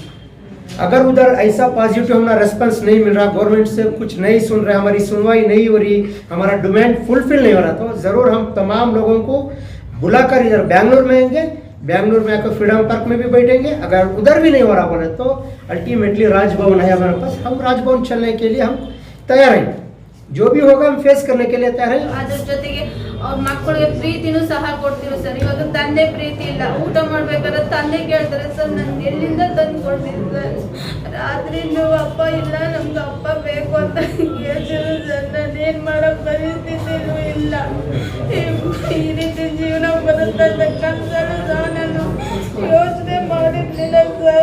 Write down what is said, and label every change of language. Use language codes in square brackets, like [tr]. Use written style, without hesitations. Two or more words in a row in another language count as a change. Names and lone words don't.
[hi] अगर उधर ऐसा पॉजिटिव हमारा रेस्पॉन्स नहीं मिल रहा, गवर्नमेंट से कुछ नहीं सुन रहे, हमारी सुनवाई नहीं हो रही, हमारा डिमांड फुलफिल नहीं हो रहा, तो ज़रूर हम तमाम लोगों को बुलाकर इधर बेंगलुरु में आएंगे। बेंगलुरु में आकर फ्रीडम पार्क में भी बैठेंगे। अगर उधर भी नहीं हो रहा बोले तो अल्टीमेटली राजभवन है हमारे पास, हम राजभवन चलने के लिए हम तैयार हैं। जो भी होगा हम फेस करने के लिए तैयार हैं। [kn] ಅದ್ರ ಜೊತೆಗೆ ಅವ್ರ ಮಕ್ಕಳಿಗೆ ಪ್ರೀತಿನೂ ಸಹ ಕೊಡ್ತೀವಿ ಸರ್. ಇವಾಗ ತಂದೆ ಪ್ರೀತಿ ಇಲ್ಲ, ಊಟ ಮಾಡ್ಬೇಕಾದ್ರೆ ತಂದೆ ಕೇಳ್ತಾರೆ ಸರ್, ನನ್ಗೆ ಎಲ್ಲಿಂದ ತಂದು ಕೊಡ್ತೀನಿ ಸರ್. ರಾತ್ರಿನೂ ಅಪ್ಪ ಇಲ್ಲ, ನಮ್ಗೆ ಅಪ್ಪ ಬೇಕು ಅಂತ ಕೇಳ್ತಿದ್ರು ಸರ್. ನಾನೇನು ಮಾಡೋ ಪರಿಸ್ಥಿತಿನೂ ಇಲ್ಲ. ಈ ರೀತಿ ಜೀವನ ಬರುತ್ತೆ ಅಂತ ಕನಸನ್ನು ಸಹ ನಾನು ಯೋಚನೆ ಮಾಡಿರ್ಲಿಲ್ಲ ಸರ್.